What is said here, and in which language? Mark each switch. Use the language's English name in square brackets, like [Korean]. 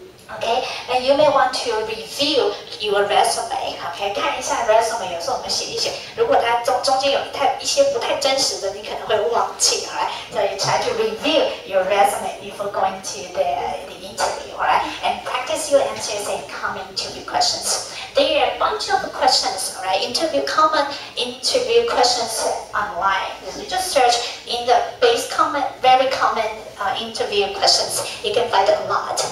[English] Okay, and you may want to review your resume. [Chinese] Okay, 看一下 resume， 有时候我们写一写，如果它中间有一些不太真实的，你可能会忘记。 [English] Alright, so you try to review your resume before going to the interview. Alright, and practice your answers and common interview questions. There are a bunch of questions. Alright, common interview questions online. You just search in the very common interview questions. You can find a lot.